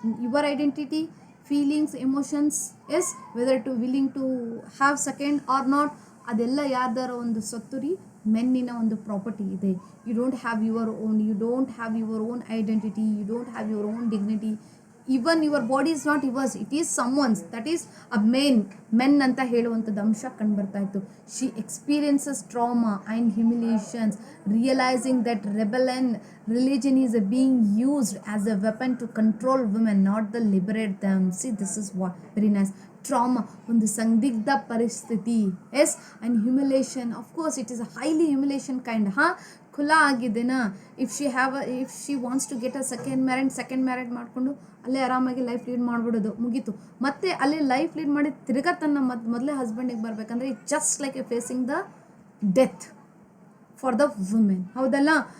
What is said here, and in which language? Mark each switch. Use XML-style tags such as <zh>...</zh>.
<en>your identity, feelings, emotions, yes whether to willing to have second or not,</en> <kn>ಅದೆಲ್ಲ ಯಾರ್ದಾರ ಒಂದು ಸೊತ್ತು ರೀ, ಮೆನ್ನಿನ ಒಂದು ಪ್ರಾಪರ್ಟಿ ಇದೆ.</kn> <en>You don't have your own identity, you don't have your own dignity. Even your body is not yours, it is someone's, that is a men</en> <kn>ಅಂತ ಹೇಳುವಂಥದ್ದು ಅಂಶ ಕಂಡುಬರ್ತಾ ಇತ್ತು.</kn> <en>She experiences trauma and humiliations, realising that religion is being used as a weapon to control women, not the liberate them. See, this is what very nice. Trauma,</en> <kn>ಒಂದು ಸಂದಿಗ್ಧ ಪರಿಸ್ಥಿತಿ,</kn> <en>Yes, and humiliation. Of course it is a highly humiliation kind.</en> <kn>ಖುಲಾ ಆಗಿದ್ದೇನಾ?</kn> <en>if she wants to get a second married</en> <kn>ಮಾಡಿಕೊಂಡು ಅಲ್ಲೇ ಆರಾಮಾಗಿ life lead ಮಾಡಿಬಿಡೋದು, ಮುಗೀತು. ಮತ್ತೆ ಅಲ್ಲೇ life lead ಮಾಡಿ ತಿರ್ಗಾ ತನ್ನ ಮೊದಲೇ ಹಸ್ಬೆಂಡಿಗೆ ಬರಬೇಕಂದ್ರೆ</kn> <en>It just like a facing the death for the women.</en> <kn>ಹೌದಲ್ಲ?</kn>